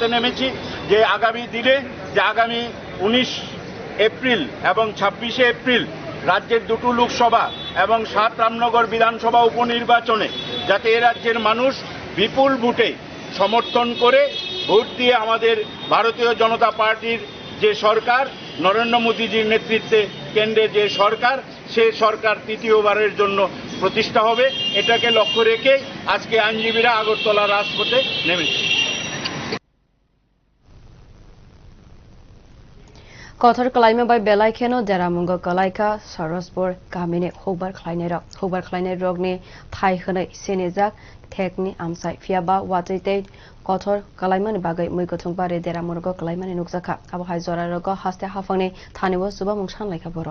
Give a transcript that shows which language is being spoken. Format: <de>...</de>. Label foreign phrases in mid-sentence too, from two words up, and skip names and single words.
<bn>নেমেছি যে আগামী দিনে যে আগামী 19 এপ্রিল এবং 26 এপ্রিল রাজ্যের দুটো লোকসভা এবং 7 রামনগর বিধানসভা উপনির্বাচনে যাতে এ রাজ্যের মানুষ বিপুল ভোটে সমর্থন করে ভোট দিয়ে আমাদের ভারতীয় জনতা পার্টির যে সরকার, নরেন্দ্র মোদীজির নেতৃত্বে কেন্দ্রে যে সরকার, সে সরকার তৃতীয়বারের জন্য প্রতিষ্ঠা হবে। এটাকে লক্ষ্য রেখে আজকে আইনজীবীরা আগরতলা রাজপথে নেমেছে।</bn> <trp>Kothor kalaima bai belai kheno deramungo kalaika Sarasbor kamine hobar khlainai rogni thai hwnai senejak thekni amsai fiaba watite kothor kalaimani bagai muikothung bare deramungo kalaimani nukjaka abo hai jora rogo haste hafangni thanibo suba mungsan laika boro</trp>